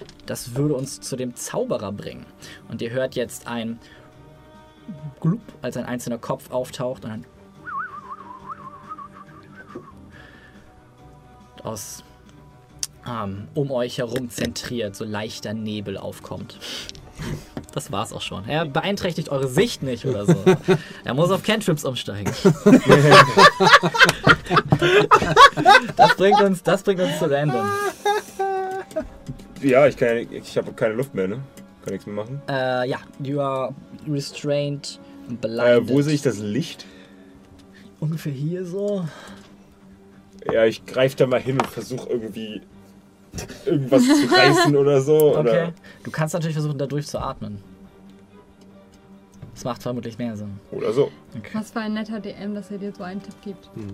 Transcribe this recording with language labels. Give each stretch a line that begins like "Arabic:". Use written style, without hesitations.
German: Das würde uns zu dem Zauberer bringen. Und ihr hört jetzt ein Glup, als ein einzelner Kopf auftaucht und ein aus um euch herum zentriert, so leichter Nebel aufkommt. Das war's auch schon. Er beeinträchtigt eure Sicht nicht oder so. Er muss auf Cantrips umsteigen. Das bringt uns zu Random. Ja, ich habe keine Luft mehr, ne? Kann nichts mehr machen.
English: Ja, you are restrained and blinded.
German: Wo sehe ich das Licht? Ungefähr hier so. Ja, ich greife da mal hin und versuche irgendwie... irgendwas zu reißen oder so. Okay. Oder? Du kannst natürlich versuchen, da durch zu atmen. Das macht vermutlich mehr Sinn. Oder so. Okay. Was für ein netter DM, dass er dir so einen Tipp gibt.